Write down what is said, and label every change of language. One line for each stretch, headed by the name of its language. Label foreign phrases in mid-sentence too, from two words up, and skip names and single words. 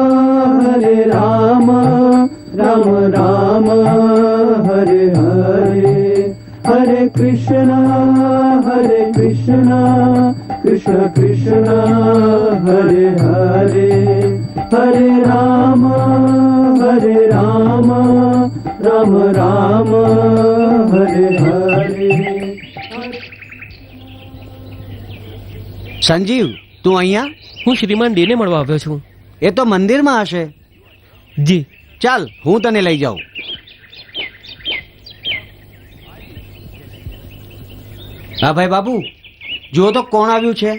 Sanskrit: Rama Rama, Hare Hare, Hare Krishna, Krishna Krishna, Hare Hare, Hare Rama, Rama Rama, Hare Hare.
Gujarati: સંજીવ, તું અહીંયા? હું શ્રીમાન ડેને મળવા આવ્યો છું. એ તો મંદિરમાં હશે. જી. ચાલ, હું તને લઈ જાઉં. હા ભાઈ બાબુ, જુઓ તો કોણ આવ્યું છે.